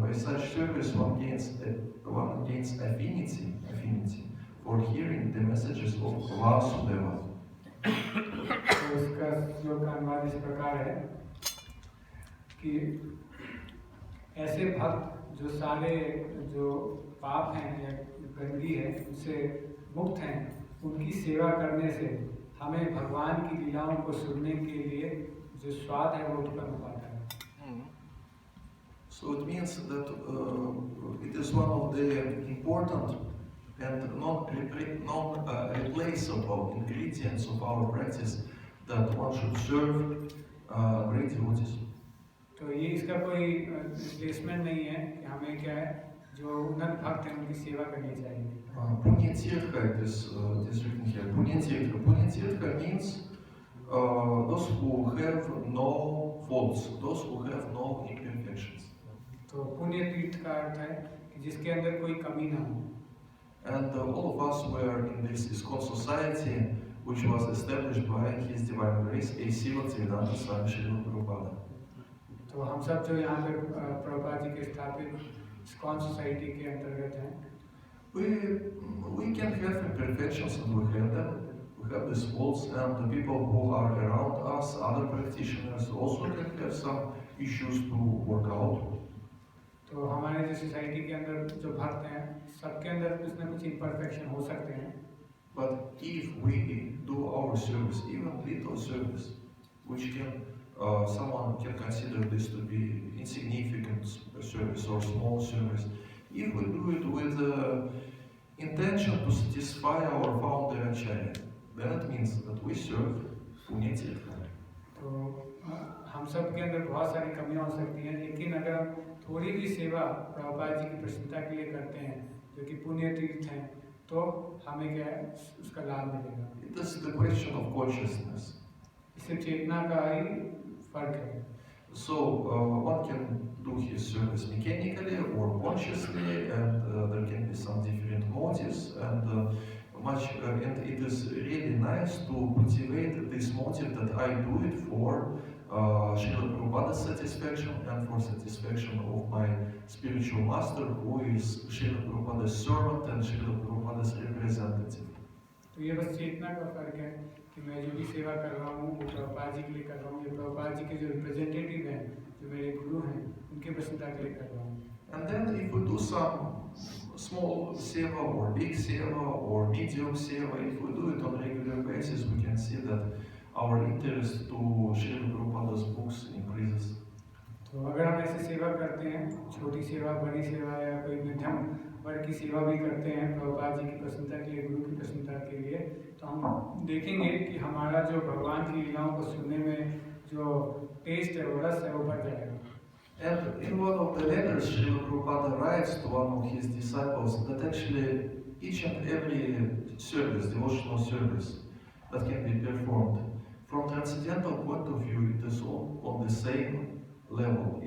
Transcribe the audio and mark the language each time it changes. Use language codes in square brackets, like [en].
[en] By such service one gains affinity for hearing the messages of Vasudeva. [hi] तो इसका श्लोक का अनुवाद इस प्रकार है कि ऐसे भक्त जो सारे जो पाप हैं या गंदगी है उनसे मुक्त हैं, उनकी सेवा करने से हमें भगवान की लीलाओं को सुनने के लिए जो स्वाद है वो उत्पन्न पाता है. [en] So it means that it is one of the important and non-replaceable ingredients of our practice that one should serve great devotees. [hi] तो ये इसका कोई रिप्लेसमेंट नहीं है कि हमें क्या है, जो उन्नत भक्त हैं उनकी सेवा करनी चाहिए. [en] Punyatirtha, it is written here. Punyatirtha means those who have no faults, those who have no imperfections. [hi] तो पुण्य तीर्थ का अर्थ है कि जिसके अंदर कोई कमी ना हो. [en] And all of us were in this Iskcon society, which was established by His Divine Grace, A.C. Bhaktivedanta Swami Srila Prabhupada. [hi] तो हम सब जो यहाँ पे प्रभुपाद जी के स्थापित इस्कॉन सोसाइटी के अंतर्गत हैं, [en] We can have imperfections and we have them. We have these faults, and the people who are around us, other practitioners, also can have some issues to work out. [hi] तो हमारे जो society के अंदर जो भक्त हैं सबके अंदर कुछ ना कुछ इम्परफेक्शन हो सकते हैं. [en] But if we do our service, even little service, which can someone can consider this to be insignificant service or small service, if we do it with the intention to satisfy our founder Acharya, then it means that we serve Punyatirtha. [hi] तो हम सब के अंदर बहुत सारी कमियां हो सकती हैं, लेकिन अगर थोड़ी भी सेवा प्रभुपाद जी की प्रसन्नता के लिए करते हैं जो कि पुण्य तीर्थ हैं, तो हमें क्या है उसका लाभ मिलेगा. [en] It is the question of consciousness. [hi] इससे चेतना का ही फर्क है. [en] So one can do his service mechanically or consciously, and there can be some different motives, and and it is really nice to cultivate this motive that I do it for Srila Prabhupada's satisfaction and for satisfaction of my spiritual master, who is Srila Prabhupada's servant and Srila Prabhupada's representative. [hi] तो ये बस चेतना का फर्क है कि मैं जो भी सेवा कर रहा हूँ वो प्रभुपाद जी के लिए कर रहा हूँ, ये प्रभुपाद जी के जो रिप्रेजेंटेटिव हैं, जो मेरे गुरु हैं, उनके प्रसन्नता के लिए कर रहा हूँ. [en] And then if we do some small seva or big seva or medium seva, if we do it on a regular basis, we can see that our interest to Srila Prabhupada's books increases. [hi] तो अगर हम ऐसे सेवा करते हैं, छोटी सेवा, बड़ी सेवा या कोई मध्यम वर्ग की सेवा भी करते हैं प्रभुपाद जी की प्रसन्नता के लिए, गुरु की प्रसन्नता के लिए, तो हम देखेंगे कि हमारा जो भगवान की लीलाओं को सुनने में जो टेस्ट है, वो रस है, वो बढ़ जाएगा. [en] And in one of the letters, Srila Prabhupada writes to one of his disciples that actually each and every service, devotional service, that can be performed, from transcendental point of view, it is all on the same level.